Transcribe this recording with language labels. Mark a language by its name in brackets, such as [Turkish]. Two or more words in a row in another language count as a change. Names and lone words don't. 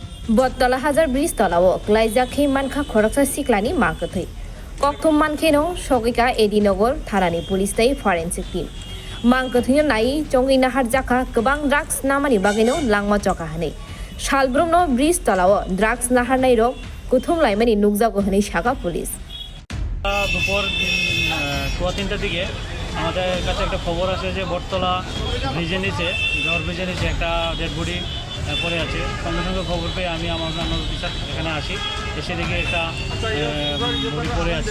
[Kok Borok] बत्तला हाजार ब्रिज तलाव ग्लाइजाखै मानखा खरकसा सिक्लानि मार्कथै कक्थम मानखेनो सगैका एडिनगर थारानि पुलिस तै [English] forensic team [Kok Borok] मांकथैनो नायै चंगै नाहार जाखा गोबां ड्राग्स नामानि बागैनो लांमा चका हनै शालब्रमनो ब्रिज तलाव ड्राग्स नाहारनाय रक कुथुम लाइमानि नुकजागो हनै शाखा पुलिस [Bangla] দুপুর 3:15টার দিকে আমাদের কাছে একটা খবর আছে যে বটতলা ব্রিজের নিচে একটা [English] dead body [Bangla] পড়ে আছে। সঙ্গে সঙ্গে খবর পেয়ে আমি আমার অফিসার এখানে আসি, এসে দেখি একটা বডি পড়ে আছে।